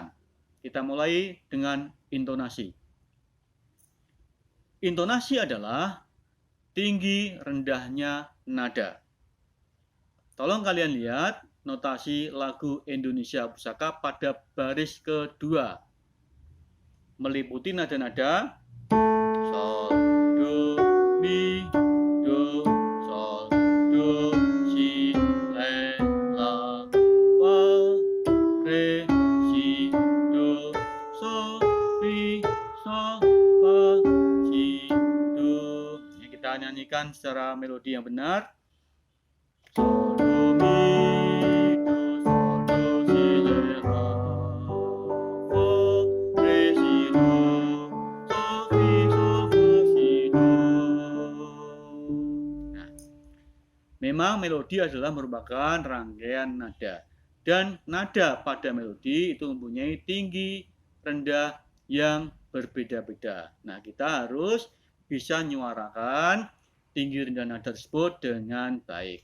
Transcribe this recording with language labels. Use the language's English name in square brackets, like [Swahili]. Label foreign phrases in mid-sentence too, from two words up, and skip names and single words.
[Indonesian] Kita mulai dengan intonasi. Intonasi adalah tinggi rendahnya nada. Tolong kalian lihat notasi lagu Indonesia Pusaka pada baris kedua. Meliputi nada-nada sol, do, mi, do, sol, do, si, re, la, fa, re, si, do, sol, mi, sol, fa, si, do. Ini kita nyanyikan secara melodi yang benar. Sol, do, mi, do, sol, do, si, re, la, fa, re, si, do, sol, mi, sol, fa, si, do. Nah, memang melodi adalah merupakan rangkaian nada. Dan nada pada melodi itu mempunyai tinggi, rendah yang berbeda-beda. Nah, kita harus bisa menyuarakan tinggi rendah nada tersebut dengan baik.